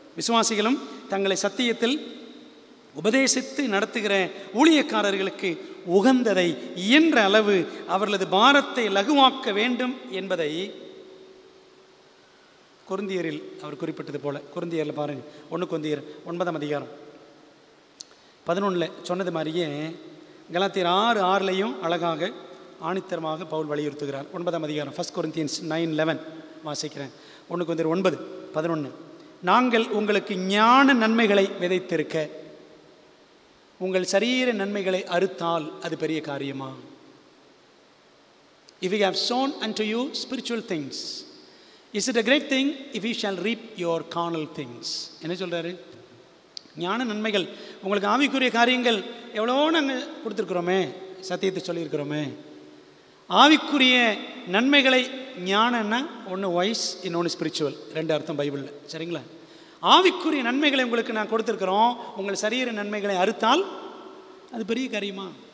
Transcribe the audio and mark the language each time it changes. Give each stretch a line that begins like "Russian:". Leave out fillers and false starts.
Tamil: விசுவாசிகளும் தங்களை சத்தியத்தில் உபதேசித்து நடத்துகிற ஊழியக்காரர்களுக்கு உகந்ததை இயன்ற அளவு அவர்களது பாரத்தை லகுவாக்க வேண்டும் என்பதை கொரிந்தியரில் அவர் குறிப்பிட்டது போல, கொரிந்தியரில் பாருங்கள், 1 கொரிந்தியர் 9ஆம் அதிகாரம் 11 சொன்னது மாதிரியே கலாத்தியர் 6:6 அழகாக ஆணித்தரமாக பவுல் வலியுறுத்துகிறார். 9ஆம் அதிகாரம் 1 Corinthians 9:11 வாசிக்கிறேன். 1 கொரிந்தியர் 9:11 நாங்கள் உங்களுக்கு ஞான நன்மைகளை விதைத்திருக்க உங்கள் சரீர நன்மைகளை அறுத்தால் அது பெரிய காரியமா?
English: If you have sown unto you spiritual things, is it a great thing if you shall reap your carnal things?
Tamil: என்ன சொல்றாரு? ஞான நன்மைகள், உங்களுக்கு ஆவிக்குரிய காரியங்கள் எவ்வளோ நாங்கள் கொடுத்துருக்குறோமே, சத்தியத்தை சொல்லியிருக்கிறோமே. ஆவிக்குரிய நன்மைகளை, ஞானன்னா ஒன்று வைஸ், இன்னொன்று ஸ்பிரிச்சுவல், ரெண்டு அர்த்தம் பைபிளில், சரிங்களா? ஆவிக்குரிய நன்மைகளை உங்களுக்கு நான் கொடுத்துருக்குறோம். உங்கள் சரீர நன்மைகளை அறுத்தால் அது பெரிய காரியமா?